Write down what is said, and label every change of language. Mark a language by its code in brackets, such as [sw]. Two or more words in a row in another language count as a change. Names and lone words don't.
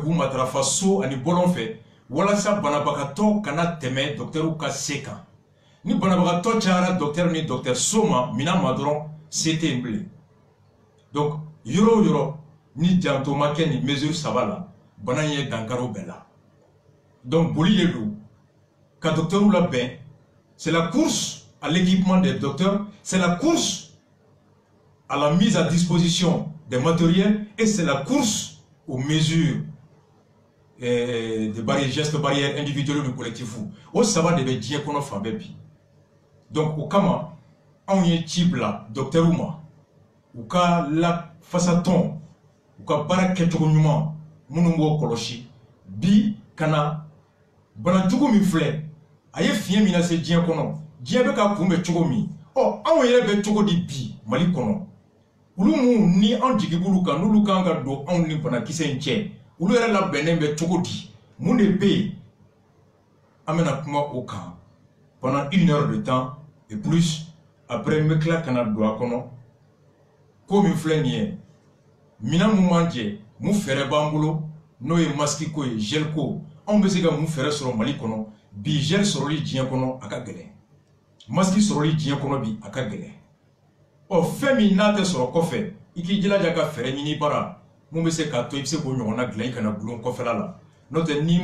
[bm] k'u matarafa so ani bɔlɔn fɛ walasa banabagatɔ kana tɛmɛ docteurw ka se kan ni banabagatɔ cayara docteur ni docteur so ma minɛn ma dɔrɔn se tɛ yen bilen donc yɔrɔ o yɔrɔ ni janto ma kɛ nin mesure saba la bana in ye dankari bɛɛ la donc boli de don ka docteurw labɛn [fr] c'est la course à l'équipement des docteurs c'est la course à la mise à disposition des matériels et c'est la course aux mesures de barrières, gestes barrières individuels ou collectifs. [bm] O saba de bɛ diɲɛ kɔnɔ fan bɛɛ bi donc o kama anw ye ci bila docteurw ma u ka lafasatɔn u ka baara kɛcogo ɲuman minnu b'o kɔlɔsi bi kana banajugu min filɛ a ye fiɲɛ min lase diɲɛ kɔnɔ diɲɛ bɛ ka kunbɛn cogo min ɔ anw yɛrɛ bɛ cogo di bi Mali kɔnɔ olu mun ni anw jigi b'olu kan n'olu kan ka don anw ni banakisɛ in cɛ olu yɛrɛ labɛnnen bɛ cogo di mun de bɛ yen an bɛna kuma o kan [fr] pendant 1 heure de temps et plus après [bm] n bɛ tila ka na don a kɔnɔ ko min filɛ nin ye minɛn mun b'an jɛ mun fɛɛrɛ b'an bolo n'o ye masque ko ye gel ko anw bɛ se ka mun fɛɛrɛ sɔrɔ Mali kɔnɔ bi gel sɔrɔli diɲɛ kɔnɔ a ka gɛlɛn masque sɔrɔli diɲɛ kɔnɔ bi a ka gɛlɛn ɔ fɛn min n'a tɛ sɔrɔ kɔfɛ i k'i jilaja ka fɛɛrɛ ɲini bara mun bɛ se k'a to i bɛ se k'o ɲɔgɔnna dilan i kana bulon kɔfɛla la n'o tɛ n'i